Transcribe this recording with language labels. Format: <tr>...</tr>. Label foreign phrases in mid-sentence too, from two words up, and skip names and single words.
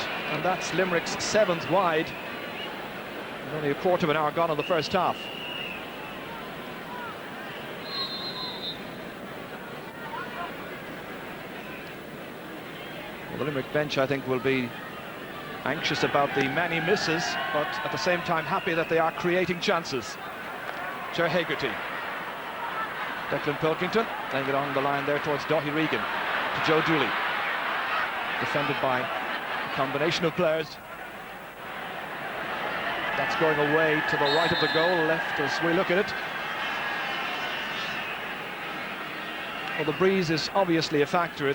<en>And that's Limerick's 7th wide. And only a quarter of an hour gone in the first half. The Limerick bench, I think, will be anxious about the many misses, but at the same time happy that they are creating chances. Ger Hegarty. Declan Pilkington laying it on the line there towards Dáithí Regan. To Joe Dooley. Defended by a combination of players. That's going away to the right of the goal, left as we look at it. Well, the breeze is obviously a factor.</en>